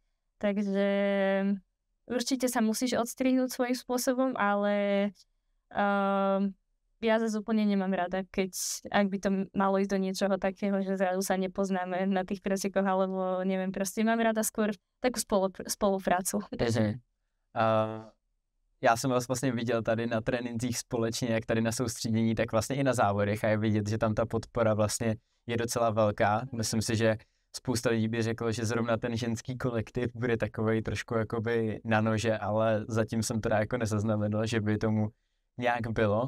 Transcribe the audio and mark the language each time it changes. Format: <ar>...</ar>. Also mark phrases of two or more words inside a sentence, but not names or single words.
<sk>Takže určite sa musíš odstrihnúť svojím spôsobom, ale ja zase úplne nemám rada, ak by to malo ísť do niečoho takého, že zrazu sa nepoznáme na tých pretekoch, alebo neviem, proste mám rada skôr takú spoluprácu.</sk> <cs>Já jsem vás vlastně viděl tady na trénincích společně, jak tady na soustředění, tak vlastně i na závodech a je vidět, že tam ta podpora vlastně je docela velká. Myslím si, že spousta lidí by řeklo, že zrovna ten ženský kolektiv bude takovej trošku jakoby na nože, ale zatím jsem teda jako nezaznamenal, že by tomu nějak bylo.</cs>